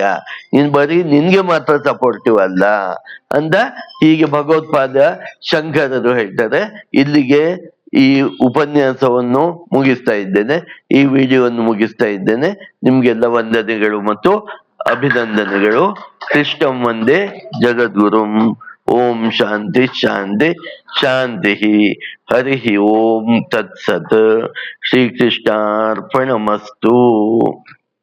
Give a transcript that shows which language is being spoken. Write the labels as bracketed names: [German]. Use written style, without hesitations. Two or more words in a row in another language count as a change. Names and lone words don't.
[Kannada] ನೀನ್ ಬರೀ ನಿನ್ಗೆ ಮಾತ್ರ ಸಪೋರ್ಟಿವ್ ಅಲ್ಲ ಅಂತ ಹೀಗೆ ಭಗವತ್ಪಾದ ಶಂಕರರು ಹೇಳ್ತಾರೆ. ಇಲ್ಲಿಗೆ ಈ ಉಪನ್ಯಾಸವನ್ನು ಮುಗಿಸ್ತಾ ಇದ್ದೇನೆ, ಈ ವಿಡಿಯೋವನ್ನು ಮುಗಿಸ್ತಾ ಇದ್ದೇನೆ. ನಿಮ್ಗೆಲ್ಲ ವಂದನೆಗಳು ಮತ್ತು ಅಭಿನಂದನೆಗಳು. [Sanskrit] ಕೃಷ್ಣಂ ವಂದೇ ಜಗದ್ಗುರುಂ. ಓಂ ಶಾಂತಿ ಶಾಂತಿ ಶಾಂತಿ. ಹರಿ ಓಂ ತತ್ಸತ್. ಶ್ರೀಕೃಷ್ಣಾರ್ಪಣಮಸ್ತು.